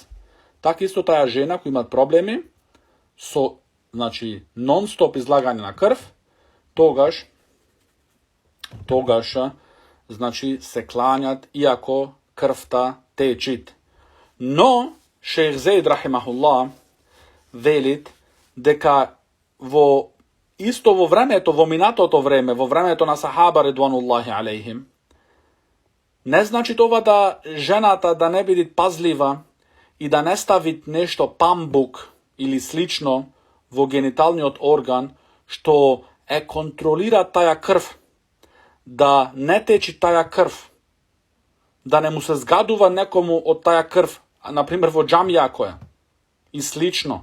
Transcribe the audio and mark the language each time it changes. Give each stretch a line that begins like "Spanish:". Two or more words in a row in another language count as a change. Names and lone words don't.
Macedonian: Така исто таа жена која имат проблеми со, значи, нон-стоп излагање на крв, тогаш значи се кланјат иако крвта течит. Но Шејх Зейд рахимахуллах велит дека во времето, во минатото време, во времето на сахаба
Arabic: رضوان الله عليهم,
Macedonian: не значи това да жената да не биде пазлива и да не стави нешто памбук или слично во гениталниот орган, што е контролира таја крв, да не течи таја крв, да не му се згадува некому од таја крв, например во џамија која, и слично.